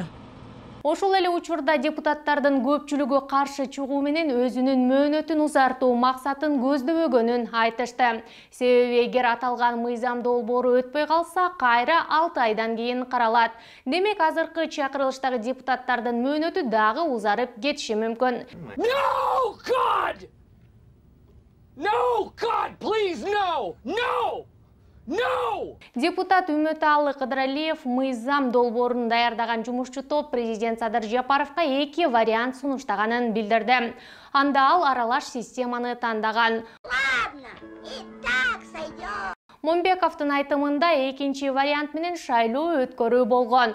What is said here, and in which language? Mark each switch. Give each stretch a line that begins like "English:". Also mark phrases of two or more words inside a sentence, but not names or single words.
Kyrgyz: Ошол эле учурда депутаттардын көпчүлүгү каршы чыгуу менен өзүнүн мөөнөтүн узартуу максатын көздөбөгөнүн айтышты. Себеби эгер аталган мыйзам долбоору өтпөй калса, кайра 6 айдан кийин каралат. Демек, азыркы чакырылыштагы депутаттардын мөөнөтү дагы узарып кетиши мүмкүн.
English: No, God! No, God, please, no! No! No!
Kyrgyz: Депутат Үмөталы Кыдыралиев мыйзам долбоорун даярдаган жумушчу топ президент Садыр Жапаровго 2 вариант сунуштаганын билдирди. Анда ал аралаш системаны тандаган.
Russian: Ладно, и так сойдет.
Kyrgyz: Момбековдун айтымында экинчи вариант менен шайлоо өткөрүү болгон.